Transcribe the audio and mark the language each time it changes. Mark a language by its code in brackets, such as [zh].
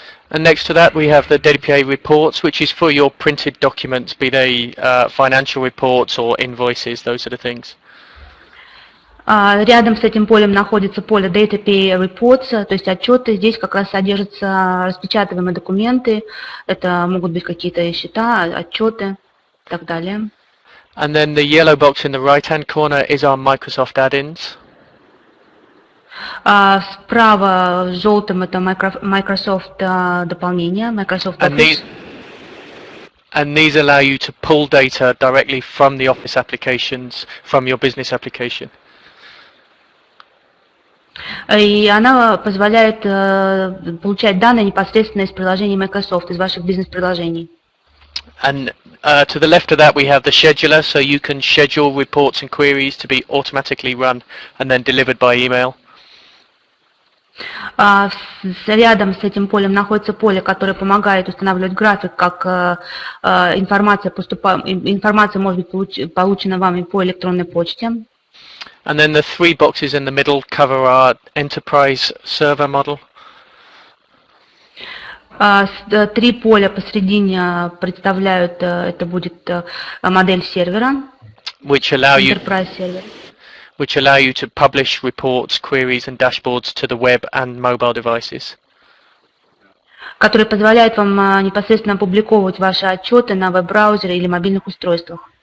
[en] And next to that we have the DataPA reports, which is for your printed documents, be they financial reports or invoices, those sort of things. [ru] Рядом с этим полем находится поле DataPA Reports, то есть отчеты. Здесь как раз содержатся распечатываемые документы. Это могут быть какие-то счета, отчеты и так далее. [en] And then the yellow box in the right-hand corner is our Microsoft add-ins. [ru] Справа желтым это Microsoft дополнения, Microsoft Office. [en] And these allow you to pull data directly from the Office applications, from your business application. [ru] И она позволяет получать данные непосредственно из приложений Microsoft, из ваших бизнес-приложений. [en] And to the left of that we have the scheduler, so you can schedule reports and queries to be automatically run and then delivered by email. [ru] Рядом с этим полем находится поле, которое помогает устанавливать график, как информация может быть получена вами по электронной почте. [en] And then the three boxes in the middle cover our enterprise server model. [ru] Три поля посередине представляют, это будет модель сервера, enterprise сервер. [en] Which allow you to publish reports, queries and dashboards to the web and mobile devices. [ru] Который позволяет вам непосредственно опубликовывать ваши отчеты на веб-браузере или мобильных устройствах.